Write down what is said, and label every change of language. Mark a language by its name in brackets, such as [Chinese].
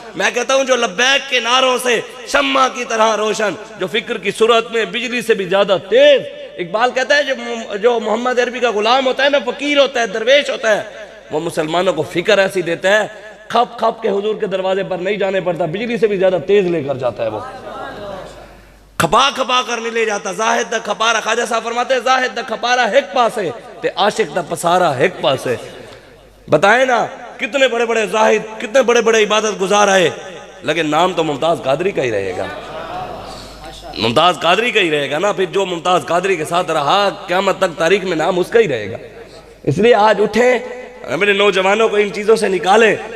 [Urdu] میں کہتا ہوں جو لبیک کے نعروں سے شمع کی طرح روشن, جو فکر کی صورت میں بجلی سے بھی زیادہ تیز. اقبال کہتا ہے جو محمد عربی کا غلام ہوتا ہے نا, فقیر ہوتا ہے, درویش ہوتا ہے, وہ مسلمانوں کو فکر ایسی دیتا ہے کھپ کھپ کے حضور کے دروازے پر نہیں جانے پڑتا, بجلی سے بھی زیادہ تیز لے کر جاتا ہے. وہ کھپا کھپا کر نہیں لے جاتا. [Punjabi] زاہد دا کھپارا, [Urdu] خواجہ صاحب فرماتے ہیں [Punjabi] زاہد دا کھپارا ایک پاسے تے عاشق دا پسارا ایک پاسے. [Urdu] بتائیں نا کتنے بڑے بڑے زاہد, کتنے بڑے بڑے عبادت گزار آئے, لیکن نام تو ممتاز قادری کا ہی رہے گا, ممتاز قادری کا ہی رہے گا نا. پھر جو ممتاز قادری کے ساتھ رہا قیامت تک تاریخ میں نام اس کا ہی رہے گا. اس لیے آج اٹھیں, میرے نوجوانوں کو ان چیزوں سے نکالیں.